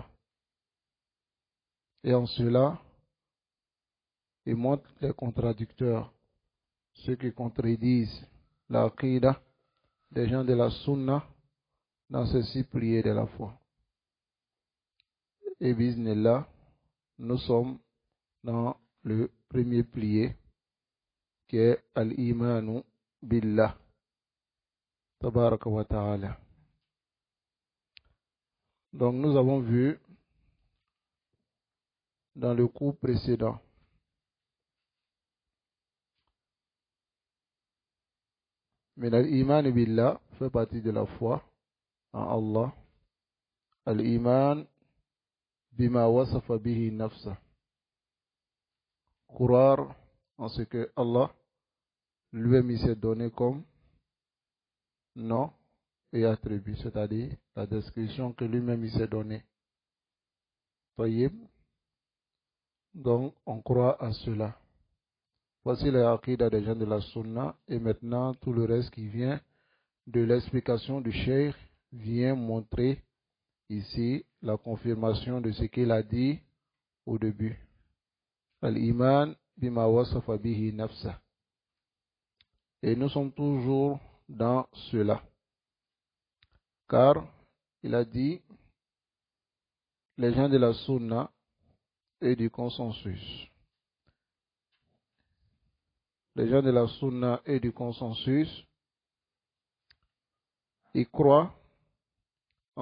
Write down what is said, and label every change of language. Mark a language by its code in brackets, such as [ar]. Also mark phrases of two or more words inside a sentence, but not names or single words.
[fr] Et en cela, il montre les contradicteurs, ceux qui contredisent l'aqida des gens de la sunna dans ces 6 piliers de la foi. Et bismillah, nous sommes dans le premier pilier qui est [ar] الإيمان بالله تبارك وتعالى. [fr] Donc nous avons vu dans le cours précédent mais [ar] الإيمان بالله [fr] fait partie de la foi en Allah. [ar] الإيمان بما وصف به نفسه, [fr] croire en ce que Allah lui-même s'est donné comme nom et attribut, c'est-à-dire la description que lui-même s'est donnée. Donc on croit à cela. Voici la aqida des gens de la sunna, et maintenant tout le reste qui vient de l'explication du cheikh vient montrer ici la confirmation de ce qu'il a dit au début. [ar] الإيمان بما وصف به نفسه. [fr] Et nous sommes toujours dans cela, car il a dit les gens de la sunna et du consensus. Les gens de la sunna et du consensus, ils croient en